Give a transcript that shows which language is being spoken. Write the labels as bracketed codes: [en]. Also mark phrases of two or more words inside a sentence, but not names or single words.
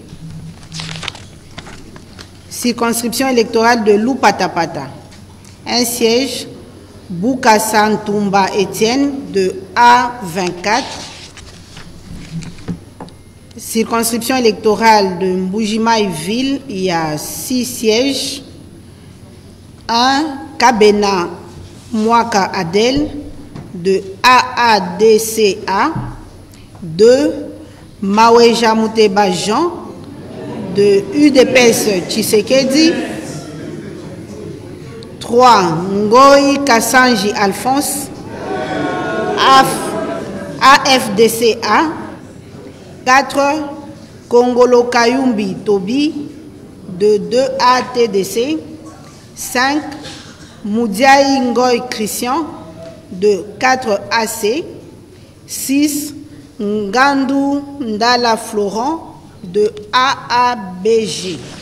[fr] Circonscription électorale de Loupatapata. 1 siège. Boukassan Toumba Étienne, de A24. Circonscription électorale de Mbujimaï-Ville, il y a 6 sièges. 1. Kabena Mwaka Adel, de AADCA. 2. Maweja Mouteba Jean, de UDPS Tshisekedi. 3. Ngoyi Kassanji Alphonse, AFDCA. 4. Kongolo Kayumbi Tobi, de 2A/TDC. 5. Moudiaï Ngoy Christian, de 4AC. 6. Ngandou Ndala Florent, de AABG.